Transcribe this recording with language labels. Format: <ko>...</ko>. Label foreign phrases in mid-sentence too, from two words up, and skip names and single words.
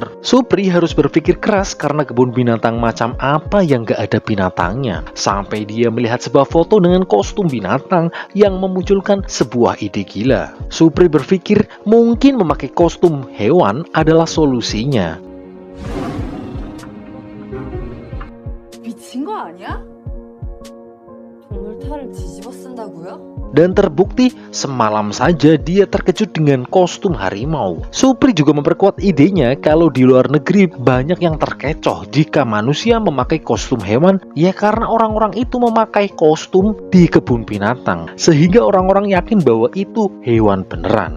<id>Supri harus berpikir keras karena kebun binatang macam apa yang gak ada binatangnya. Sampai dia melihat sebuah foto dengan kostum binatang yang memunculkan sebuah ide gila. Supri berpikir mungkin memakai kostum hewan adalah solusinya.</id> <ko>미친 거 아니야? 동물 탈을 뒤집어 쓴다고요?</ko> <id>Dan terbukti semalam saja dia terkejut dengan kostum harimau. Supri juga memperkuat idenya kalau di luar negeri banyak yang terkecoh jika manusia memakai kostum hewan, ya karena orang-orang itu memakai kostum di kebun binatang, sehingga orang-orang yakin bahwa itu hewan beneran.</id>